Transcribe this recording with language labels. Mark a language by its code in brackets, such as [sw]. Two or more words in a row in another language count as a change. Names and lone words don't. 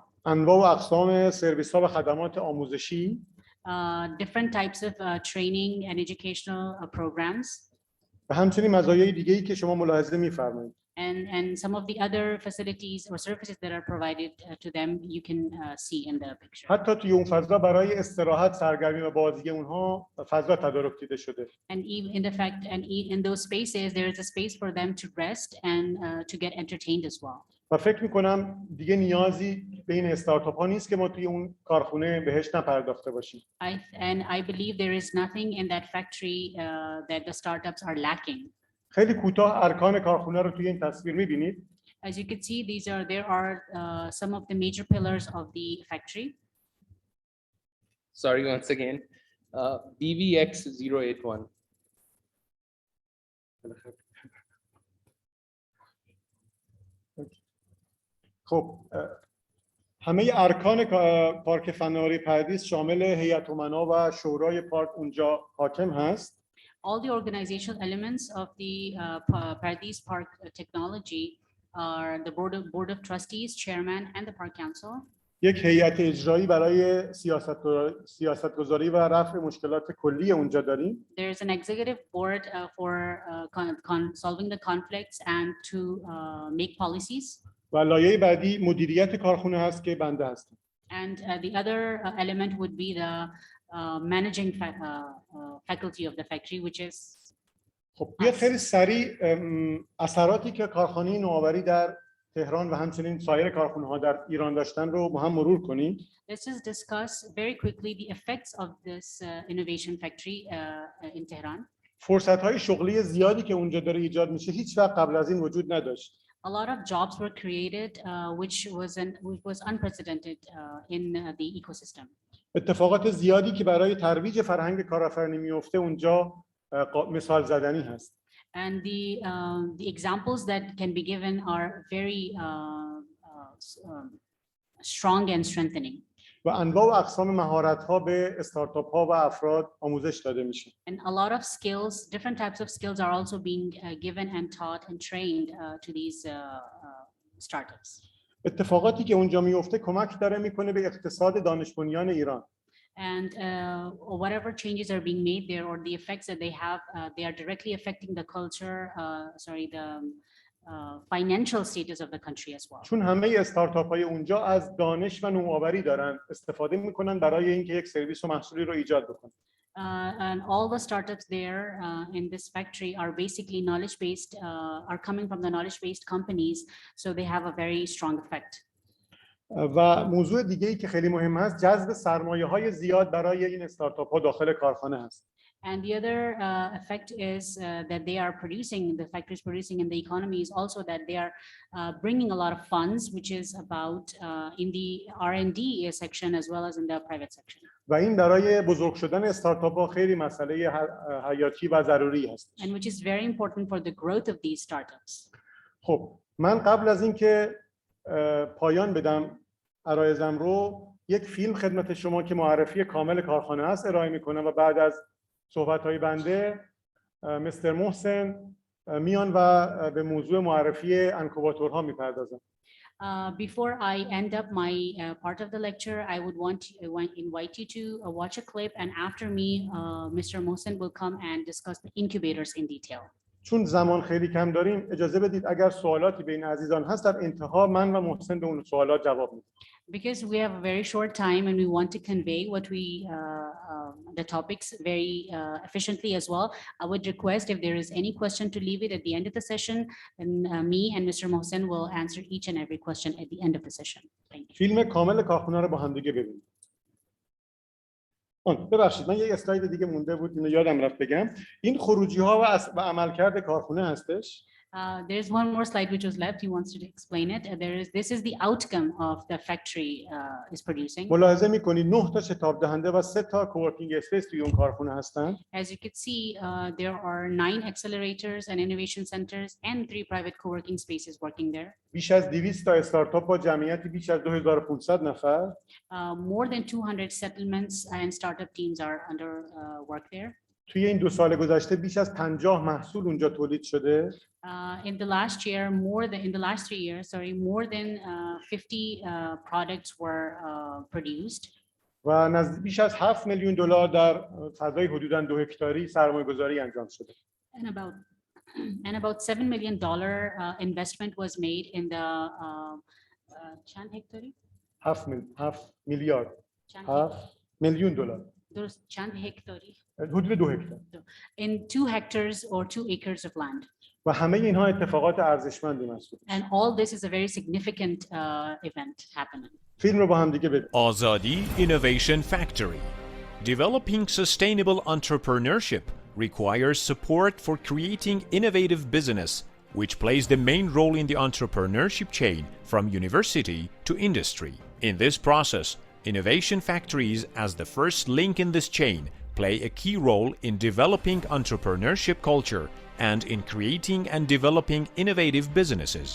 [fa] انواع و اقسام سرویس ها و خدمات آموزشی. [en] Different types of training and educational programs. [fa] و همچنین مزایای دیگه‌ای که شما ملاحظه می‌فرمایید. [en] And some of the other facilities or services that are provided to them you can see in the picture. [fa] حتی توی اون فضا برای استراحت، سرگرمی و بازی اونها فضا تدارک دیده شده. [en] And even in those spaces there is a space for them to rest and to get entertained as well. [fa] و فکر می‌کنم دیگه نیازی بین استارتاپ‌ها نیست که ما توی اون کارخونه بهش نپرداخته باشیم. [en] I believe there is nothing in that factory that the startups are lacking. [fa] خیلی کوتاه ارکان کارخونه رو توی این تصویر می‌بینید. [en] As you can see, there are some of the major pillars of the factory. Sorry, once again, BVX081. [fa] خب همه ارکان پارک فناوری پردیس شامل هیئت امنا و شورای پارک اونجا حاکم هست. [en] All the organizational elements of the Pardees Park Technology are the board of trustees, chairman, and the park council. [fa] یک هیئت اجرایی برای سیاستگذاری و رفع مشکلات کلی اونجا داریم. [en] There is an executive board for solving the conflicts and to make policies. [fa] و لایه بعدی مدیریت کارخونه هست که بنده هستم. [en] And the other element would be the managing faculty of the factory, which is. [fa] خب بیاید خیلی سریع اثراتی که کارخانه نوآوری در تهران و همچنین سایر کارخانه‌ها در ایران داشتن رو با هم مرور کنیم. [en] Let's just discuss very quickly the effects of this innovation factory in Tehran. [fa] فرصت‌های شغلی زیادی که اونجا داره ایجاد میشه هیچ وقت قبل از این وجود نداشت. [en] A lot of jobs were created, which was unprecedented in the ecosystem. [fa] اتفاقات زیادی که برای ترویج فرهنگ کارآفرینی میفته اونجا مثال زدنی هست. [en] And the examples that can be given are very strong and strengthening. [fa] و انواع و اقسام مهارت‌ها به استارتاپ‌ها و افراد آموزش داده میشه. [en] And a lot of skills, different types of skills are also being given and taught and trained to these startups. [fa] اتفاقاتی که اونجا میفته کمک داره میکنه به اقتصاد دانش بنیان ایران. [en] And whatever changes are being made there or the effects that they have, they are directly affecting the culture, the financial status of the country as well. [fa] چون همه استارتاپ های اونجا از دانش و نوآوری دارن استفاده میکنن برای اینکه یک سرویس و محصولی رو ایجاد بکنن. [en] And all the startups there in this factory are basically knowledge-based, are coming from the knowledge-based companies, so they have a very strong effect. [fa] و موضوع دیگه‌ای که خیلی مهم هست جذب سرمایه‌های زیاد برای این استارتاپ ها داخل کارخانه هست. [en] And the other effect is that they are producing, the factories producing in the economy is also that they are bringing a lot of funds, which is about in the R&D section as well as in the private section. [fa] و این برای بزرگ شدن استارتاپ ها خیلی مسئله حیاتی و ضروری هست. [en] And which is very important for the growth of these startups. [fa] خب من قبل از اینکه پایان بدم عرایزم رو یک فیلم خدمت شما که معرفی کامل کارخانه است ارائه میکنم و بعد از صحبت‌های بنده مستر محسن میان و به موضوع معرفی انکوباتورها میپردازن. [en] Before I end up my part of the lecture, I would invite you to watch a clip, and after me, Mr. Mohsen will come and discuss the incubators in detail. [fa] چون زمان خیلی کم داریم اجازه بدید اگر سوالاتی بین عزیزان هست در انتها من و محسن به اون سوالات جواب میدیم. [en] Because we have a very short time and we want to convey what we the topics very efficiently as well, I would request if there is any question to leave it at the end of the session, and me and Mr. Mohsen will answer each and every question at the end of the session. Thank you. [fa] فیلم کامل کارخانه رو با هم دیگه ببینیم. ببخشید من یه اسلاید دیگه مونده بود اینو یادم رفت بگم. این خروجی ها و عملکرد کارخانه هستش. [en] There's one more slide which was left. He wants to explain it. This is the outcome of the factory is producing. [fa] ملاحظه می‌کنید 9 تا شتاب دهنده و 3 تا [en] co-working space [fa] توی اون کارخانه هستن. [en] As you can see, there are 9 accelerators and innovation centers and 3 private co-working spaces working there. [fa] بیش از 200 تا استارتاپ با جمعیتی بیش از 2500 نفر. [en] More than 200 settlements and startup teams are under work there. [fa] توی این 2 سال گذشته بیش از 50 محصول اونجا تولید شده. [en] In the last 3 years, more than 50 products were produced. [fa] و نزدیک بیش از 7 میلیون دلار در فضای حدوداً 2 هکتاری سرمایه‌گذاری انجام شده. [en] And about $7 million investment was made in the [fa] چند هکتاری؟ 7 میلیارد 7 میلیون دلار. درست چند هکتاری؟ حدود 2 هکتار. [en] In 2 hectares or 2 acres of land. [fa] و همه اینها اتفاقات ارزشمندی محسوب میشه. [en] And all this is a very significant event happening. [fa] فیلم رو با هم دیگه ببینیم. [en] Azadi Innovation Factory. Developing sustainable entrepreneurship requires support for creating innovative business, which plays the main role in the entrepreneurship chain from university to industry. In this process, innovation factories, as the first link in this chain, play a key role in developing entrepreneurship culture and in creating and developing innovative businesses.